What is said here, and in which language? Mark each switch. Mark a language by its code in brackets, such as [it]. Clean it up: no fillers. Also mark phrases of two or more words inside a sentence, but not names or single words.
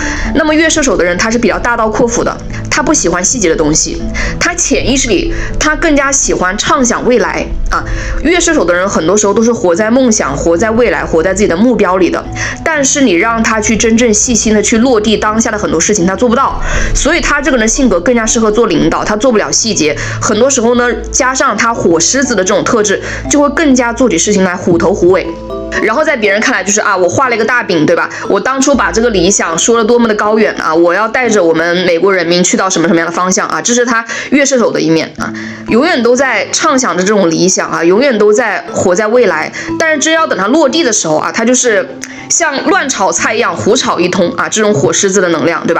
[zh] 那麼月射手的人他是比較大刀闊斧的，他不喜歡細節的東西，他潛意識裡他更加喜歡暢想未來啊。月射手的人很多時候都是活在夢想、活在未來、活在自己的目標裡的，但是你讓他去真正細心的去落地當下的很多事情，他做不到，所以他這個人性格更加適合做領導，他做不了細節，很多時候呢，加上他火獅子的這種特質，就會更加做起事情來虎頭虎尾。然後在別人看來就是啊，我畫了一個大餅，對吧？我當初把這個理想說了多麼的高遠啊，我要帶着我們美國人民去到什麼什麼樣的方向啊，這是他月射手的一面啊，永遠都在暢想着這種理想啊，永遠都在活在未來，但是真要等他落地的時候啊，他就是像亂炒菜一樣胡炒一通啊，這種火獅子的能量，對吧？